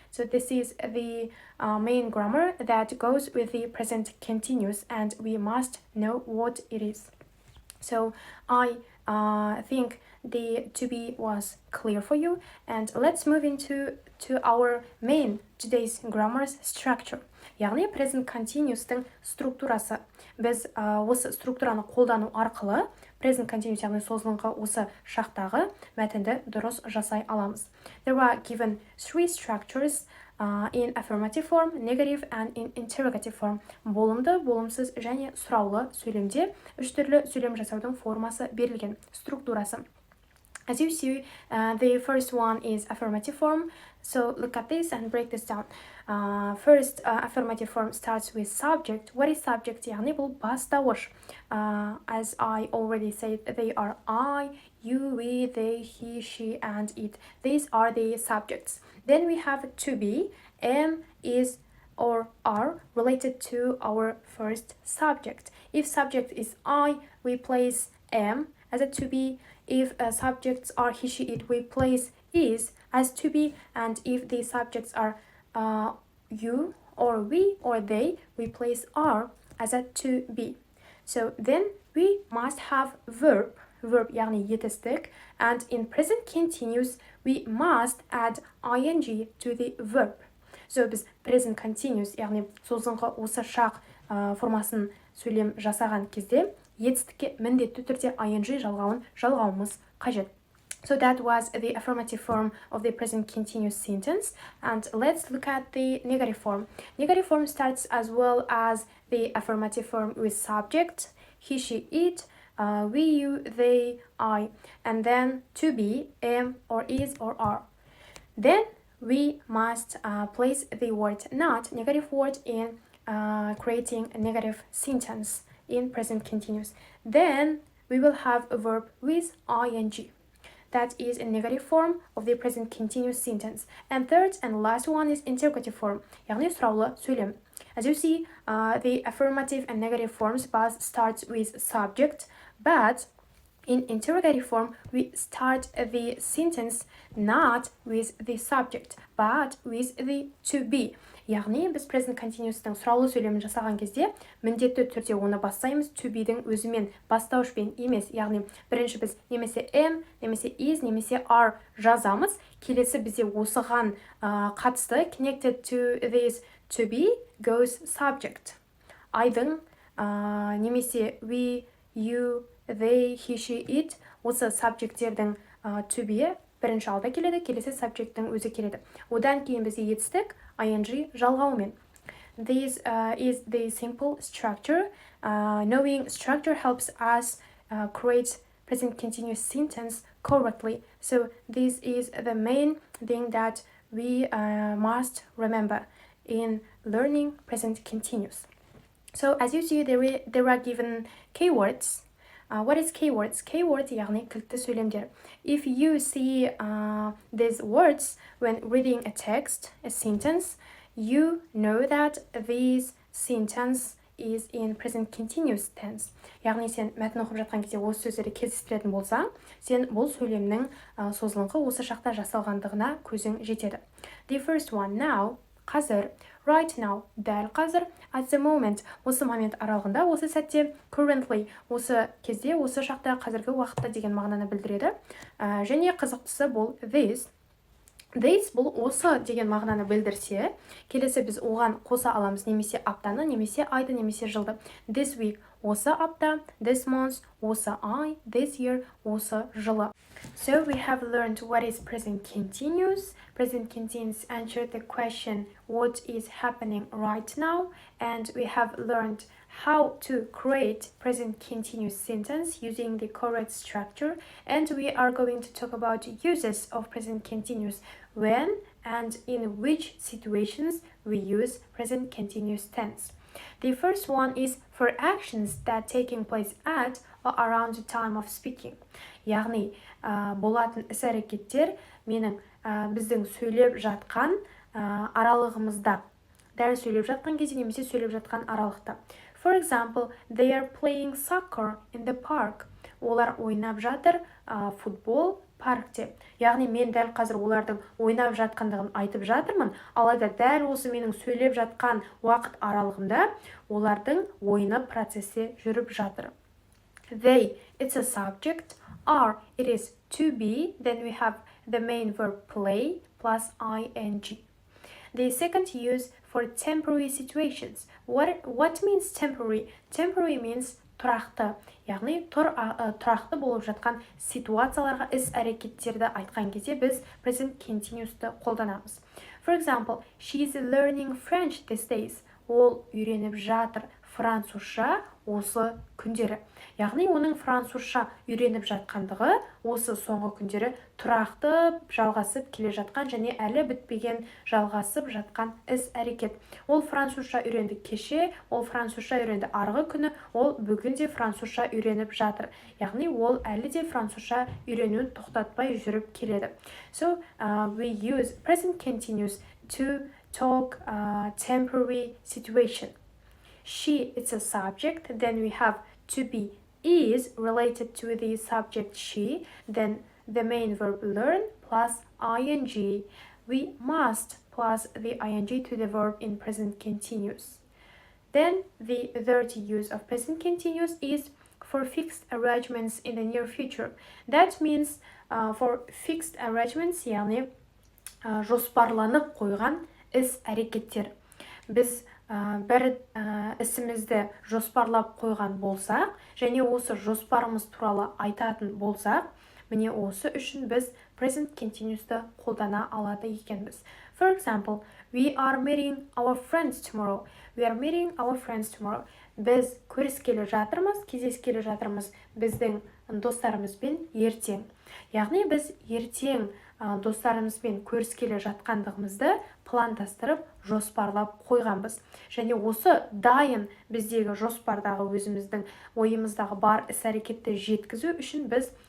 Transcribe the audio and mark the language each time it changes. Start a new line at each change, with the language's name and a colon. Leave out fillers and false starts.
English: So this is the main grammar that goes with the present continuous, and we must know what it is. So I think the to be was clear for you, and let's move into our main today's grammar's structure.
Kazakh: Яғни present continuous-тың структурасы. Біз осы структураны қолдану арқылы present continuous, яғни созылыңқы осы шақтағы мәтінді дұрыс жасай аламыз.
English: There are given three structures in affirmative form, negative, and in interrogative form.
Kazakh: Болымды, болымсыз және сұраулы сөйлемде үш түрлі сөйлем жасаудың формасы берілген, структурасы.
English: As you see, the first one is affirmative form. So look at this and break this down. First, affirmative form starts with subject. What is subject?
Kazakh: яғни бұл бастауыш.
English: As I already said, they are I, you, we, they, he, she, and it. These are the subjects. Then we have to be, am, is, or are related to our first subject. If subject is I, we place am as a to be. If subjects are he, she, it, we place is as to be. And if the subjects are you, or we, or they, we place are as a to be. So then we must have verb
Kazakh: яғни етістік,
English: and in present continuous we must add ing to the verb.
Kazakh: So біз present continuous яғни созылыңқы осы шақ формасын сөйлем жасаған кезде етістікке міндетті түрде ing жалғауымыз қажет.
English: So that was the affirmative form of the present continuous sentence, and let's look at the negative form. Negative form starts as well as the affirmative form with subject, he, she, it, we, you, they, I, and then to be, am, or is, or are. Then we must place the word not, negative word, in creating a negative sentence in present continuous. Then we will have a verb with ing. that is a negative form of the present continuous sentence. And third and last one is interrogative form,
Kazakh: яғни сұраулы сөйлем.
English: As you see, the affirmative and negative forms both start with subject, but in interrogative form, we start the sentence not with the subject, but with the to be.
Kazakh: Яғни біз present continuous'тың сұраулы сөйлемін жасаған кезде міндетті түрде оны бастаймыз to be'дің өзімен, бастауышпен емес. Яғни бірінші біз немесе am, немесе is, немесе are жазамыз. Келесі бізде осыған қатысты
English: connected to this to be goes subject.
Kazakh: Айдың немесе we, you, they, he, she, it осы subjectтердің to be бірінші алда келеді, келесі subject'тің өзі келеді. Одан кейін бізде етістік ing жалғауымен.
English: This is the simple structure. Knowing structure helps us create present continuous sentence correctly. So this is the main thing that we must remember in learning present continuous. So as you see, there are given keywords. What is keywords?
Kazakh: Keyword яғни кілтті сөйлемдер.
English: If you see these words when reading a text, a sentence, you know that this sentence is in present continuous tense.
Kazakh: Яғни сен мәтін оқып жатқан кезде осы сөздерді кездестіретін болсаң, сен бұл сөйлемнің созылыңқы осы шақта жасалғандығына көзің жетеді.
English: The first one, now,
Kazakh: қазір,
English: right now,
Kazakh: дәл қазір,
English: at the moment,
Kazakh: осы момент аралығында, осы сәтте, currently, осы кезде, осы шақта, қазіргі уақытта деген мағынаны білдіреді. Және қызықтысы бұл this. This бұл осы деген мағынаны білдірсе, келесі біз оған қоса аламыз немесе аптаны, немесе айды, немесе жылды.
English: This week
Kazakh: осы апта,
English: this month
Kazakh: осы ай,
English: this year
Kazakh: осы жылы.
English: So we have learned what is present continuous. Present continuous answer the question what is happening right now, and we have learned how to create present continuous sentence using the correct structure, and we are going to talk about uses of present continuous, when and in which situations we use present continuous tense. The first one is for actions that taking place at or around the time of speaking.
Kazakh: Яғни болатын іс-әрекеттер менің біздің сөйлеп жатқан аралығымызда, дәл сөйлеп жатқан кезде немесе сөйлеп жатқан аралықта.
English: For example, they are playing soccer in the park.
Kazakh: Олар ойнап жатыр футбол паркте. Яғни мен дәл қазір олардың ойнап жатқандығын айтып жатырмын, алайда дәл осы менің сөйлеп жатқан уақыт аралығында олардың ойыны процессе жүріп жатыр.
English: They, it's a subject. Are, it is to be. Then we have the main verb play plus ing. The second use for temporary situations. What means temporary? Temporary means тұрақты.
Kazakh: Яғни тұрақты болып жатқан ситуацияларға іс-әрекеттерді айтқан кезде біз present continuous'ты қолданамыз.
English: For example, she is learning French these days.
Kazakh: Ол үйреніп жатыр французша осы күндері. Яғни оның французша үйреніп жатқандығы осы соңғы күндері тұрақты жалғасып келе жатқан және әлі бітпеген жалғасып жатқан іс-әрекет. Ол французша үйренді кеше, ол французша үйренді арғы күні, ол бүгін де французша үйреніп жатыр. Яғни ол әлі де французша үйренуін тоқтатпай жүріп келеді.
English: So we use present continuous to talk temporary situation. She, it's a subject. Then we have to be is related to the subject she. Then the main verb learn plus ing. We must plus the ing to the verb in present continuous. Then the third use of present continuous is for fixed arrangements in the near future. That means for fixed arrangements,
Kazakh: яғни жоспарланып қойған іс-әрекеттер. Біз бір ісімізді жоспарлап қойған болсақ, және осы жоспарымыз туралы айтатын болсақ, міне осы үшін біз present continuous'ты қолдана алады екенбіз.
English: For example, we are meeting our friends tomorrow. We are meeting our friends tomorrow.
Kazakh: Біз көріскелі жатырмыз, кездескелі жатырмыз біздің достарымызбен ертең. Яғни біз ертең достарымызбен көріскелі жатқандығымызды пландастырып, жоспарлап қойғанбыз. Және осы дайын біздегі жоспардағы өзіміздің ойымыздағы бар іс-әрекетті жеткізу үшін біз